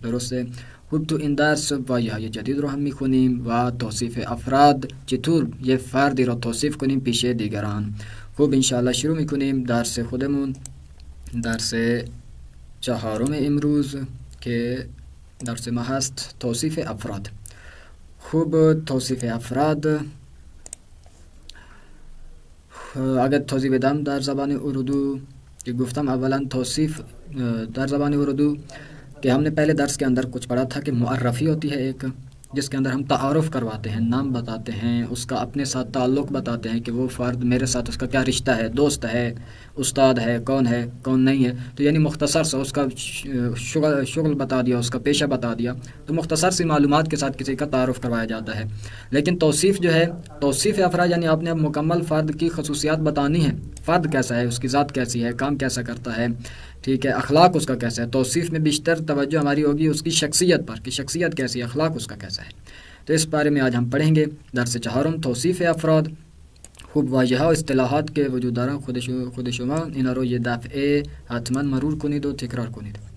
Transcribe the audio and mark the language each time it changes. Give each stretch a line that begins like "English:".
Persian: درسته؟ خوب، تو این درس واژه‌های جدید رو هم می‌خونیم و توصیف افراد، چطور یه فردی رو توصیف کنیم پیش دیگران. خوب، انشاءالله شروع می‌کنیم درس خودمون. درس چهارم امروز که درس ما هست توصیف افراد. خوب، توصیف افراد اگر توضیح بدم در زبان اردو
Urdu: کہ گفتم اولا توصیف در زبان اردو کہ ہم نے پہلے درس کے اندر کچھ پڑھا تھا کہ معرفی ہوتی ہے ایک، جس کے اندر ہم تعارف کرواتے ہیں، نام بتاتے ہیں، اس کا اپنے ساتھ تعلق بتاتے ہیں کہ وہ فرد میرے ساتھ اس کا کیا رشتہ ہے، دوست ہے، استاد ہے، کون نہیں ہے. تو یعنی مختصر سا اس کا شغل بتا دیا، اس کا پیشہ بتا دیا. تو مختصر سی معلومات کے ساتھ کسی کا تعارف کروایا جاتا ہے. لیکن توصیف جو ہے، توصیف افراد یعنی آپ نے اب مکمل فرد کی خصوصیات بتانی ہے. فرد کیسا ہے، اس کی ذات کیسی ہے، کام کیسا کرتا ہے، ٹھیک ہے، اخلاق اس کا کیسا ہے. توصیف میں بیشتر توجہ ہماری ہوگی اس کی شخصیت پر کہ شخصیت کیسی ہے، اخلاق اس کا کیسا ہے. تو اس بارے میں آج ہم پڑھیں گے.
Persian: درس چهارم توصیف افراد. خوب، واژه ها و اصطلاحات که وجود دارن خود شما اینا رو یه دفعه حتما مرور کنید و تکرار کنید.